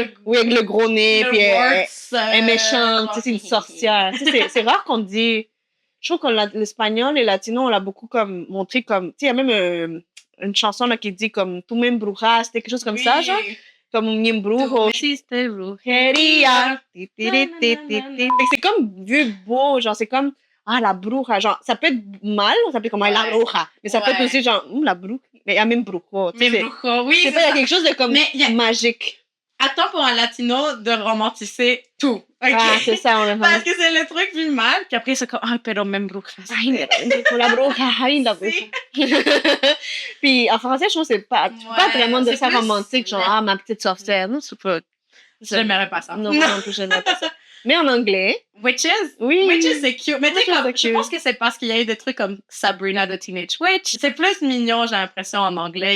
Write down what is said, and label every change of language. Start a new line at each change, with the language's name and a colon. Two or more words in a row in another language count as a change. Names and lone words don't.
French: Oui, avec le gros nez, le puis elle warts, est méchante, tu sais, c'est une sorcière. Tu sais, c'est rare qu'on dit. Je trouve que l'espagnol et le latino, on l'a beaucoup comme montré comme. Tu sais, il y a même une chanson là qui dit comme
Spanish: tu me embrujas,
French: c'était quelque chose comme ça, genre. Comme un embrujo. C'était Brujeria. Ti, ti, ti, ti, ti, ti. Fait que c'est comme vu beau, genre, c'est comme. Ah,
Spanish: la bruja,
French: genre, ça peut être mal, ça peut être comme ah, la Ouais. bruja. Mais ça peut être Ouais. aussi genre,
Spanish: la bruja.
French: Mais il y a même brujo. tu sais, Mais c'est- brujo, oui, c'est c'est pas, il y a ça. quelque chose de comme Mais il y a- magique. Attends pour un latino de romantiser tout. OK? Ah, c'est ça, on a Parce que c'est le truc vu mal, puis après c'est comme, ah, pero même brujas.
Spanish: Ay, la bruja, ay, la bruja.
French: Puis en français, je trouve que c'est pas, tu peux pas Ouais, vraiment dire c'est ça plus- romantique, genre, ah, ma petite sorcière. Non, c'est pas. J'aimerais pas ça. Non, moi non plus, j'aimerais pas ça. Mais en anglais, Witches? oui. Witches, c'est cute. Mais tu sais, Witches, comme, c'est je cute. pense que c'est parce qu'il y a eu des trucs comme Sabrina the Teenage Witch. C'est plus mignon, j'ai l'impression, en anglais.